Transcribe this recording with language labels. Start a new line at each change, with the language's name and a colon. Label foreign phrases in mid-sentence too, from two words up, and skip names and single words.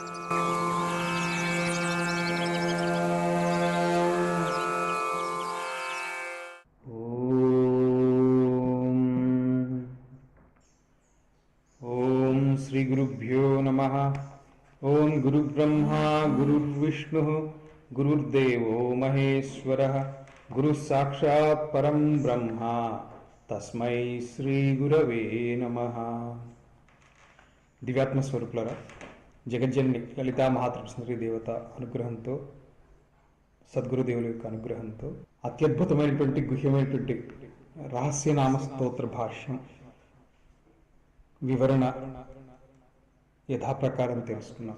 Sanskrit: श्री गुरुभ्यो नमः। ओम गुरुब्रह्मा गुरुर्विष्णु गुरुर्देवो महेश्वरः गुरु साक्षात् परं ब्रह्मा तस्मै श्री गुरवे नमः।
Telugu: దివ్యాత్మ స్వరూపులారా, జగజ్జనని లలితా మహాత్రిపుర దేవత అనుగ్రహంతో, సద్గురుదేవుల యొక్క అనుగ్రహంతో అత్యద్భుతమైనటువంటి గుహ్యమైనటువంటి రహస్యనామ స్తోత్ర భాష్యం వివరణ యథాప్రకారం తెలుసుకున్నాం.